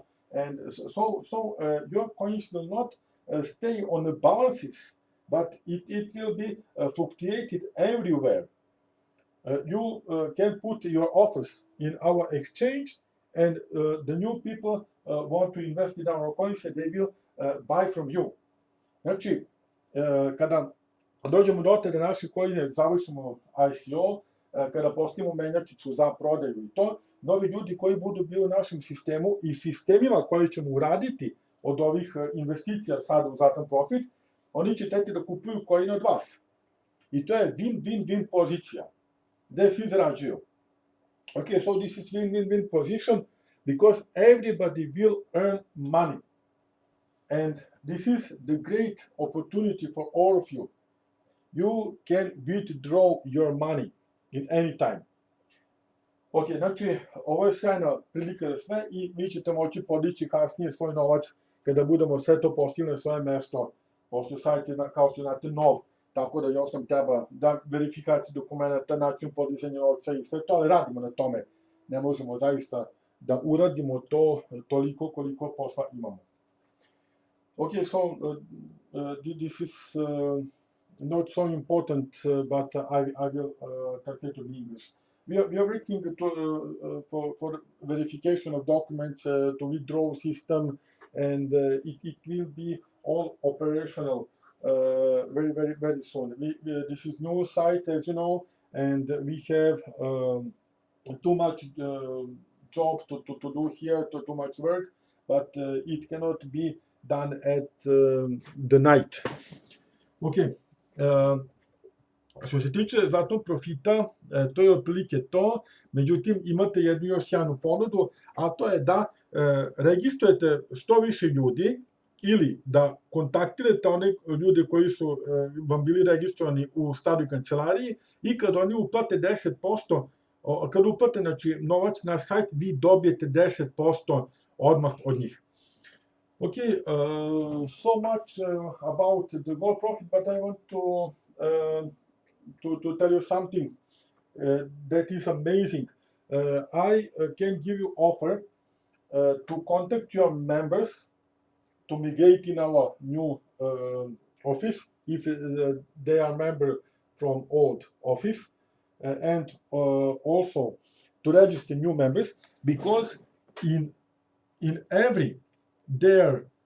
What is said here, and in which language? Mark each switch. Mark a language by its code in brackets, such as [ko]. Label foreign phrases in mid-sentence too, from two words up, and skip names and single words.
[en] And your coins will not stay on the balances, but it will be fluctuated everywhere. You can put your offers in our exchange, and the new people want to invest in our coins, and they will buy from you. [sr] Znači, kada dođemo do te da naši coine završimo ICO, kada postavimo menjačicu za prodaju i to, novi ljudi koji budu bili u našem sistemu i sistemima koje ćemo uraditi od ovih investicija sada u Zlatan Profit, oni će teti da kupuju coine od vas. I to je win-win-win pozicija, gde svi zarađuju. [en] Okay, so this is win-win-win position because everybody will earn money. And this is the great opportunity for all of you. You can withdraw your money in any time. [sr] Ok, znači, ovo je sjajna prilika za sve i vi ćete moći podići kasnije svoj novac kada budemo sve to postigli na svoje mesto, pošto sajt je, kao što znate, nov, tako da još nam treba da verifikaciju dokumenta, način podizanja novca i sve to, ali radimo na tome. Ne možemo zaista da uradimo to toliko koliko posla imamo. [en] Okay, so this is not so important, but I will translate to English. We are working for verification of documents to withdraw system, and it will be all operational very soon. This is new site, as you know, and we have too much job to do here, too much work, but it cannot be done at the night. [sr] Ok, što se tiče Zlatnog Profita, to je otprilike to, međutim imate jednu još sjajnu ponudu, a to je da registrujete što više ljudi ili da kontaktirate one ljude koji su vam bili registrovani u staroj kancelariji i kad oni uplate 10%, kad uplate novac na sajt, vi dobijete 10% odmah od njih. [en] Okay, so much about the gold profit, but I want to tell you something that is amazing. I can give you offer to contact your members to migrate in our new office if they are member from old office, and also to register new members, because in every their